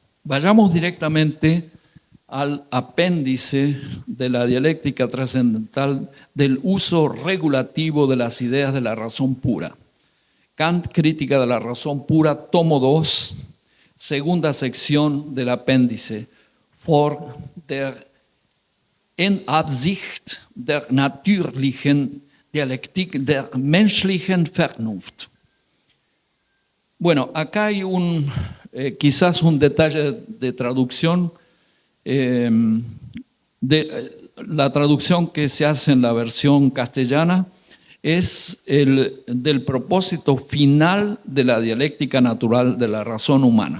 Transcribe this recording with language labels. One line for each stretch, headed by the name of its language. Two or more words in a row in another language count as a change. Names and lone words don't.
Spanish: Vayamos directamente al apéndice de la dialéctica trascendental del uso regulativo de las ideas de la razón pura. Kant, Crítica de la razón pura, tomo 2, segunda sección del apéndice,
German: vor der Absicht der natürlichen Dialektik der menschlichen Vernunft.
Spanish: Bueno, acá hay quizás un detalle de traducción. La traducción que se hace en la versión castellana es del propósito final de la dialéctica natural de la razón humana.